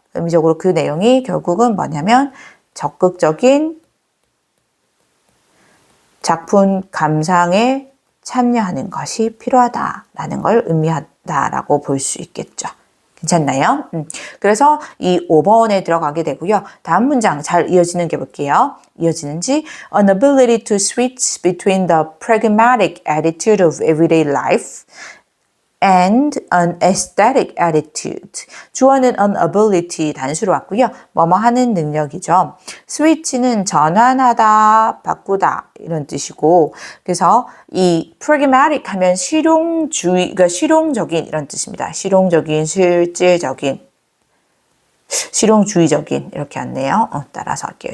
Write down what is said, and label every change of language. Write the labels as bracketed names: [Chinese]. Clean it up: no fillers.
[Korean] 의미적으로 그 내용이 결국은 뭐냐면 적극적인 작품 감상에 참여하는 것이 필요하다라는 걸 의미한다라고 볼 수 있겠죠. 괜찮나요? 그래서 이 5번에 들어가게 되고요. 다음 문장 잘 이어지는 게 볼게요. 이어지는지 [English] An ability to switch between the pragmatic attitude of everyday life and an aesthetic attitude. [Korean] 주어는 an ability 단수로 왔고요. 뭐뭐 하는 능력이죠. switch는 전환하다, 바꾸다 이런 뜻이고 그래서 이 pragmatic 하면 실용주의, 그러니까 실용적인 이런 뜻입니다. 실용적인, 실질적인, 실용주의적인 이렇게 왔네요. 따라서 할게요.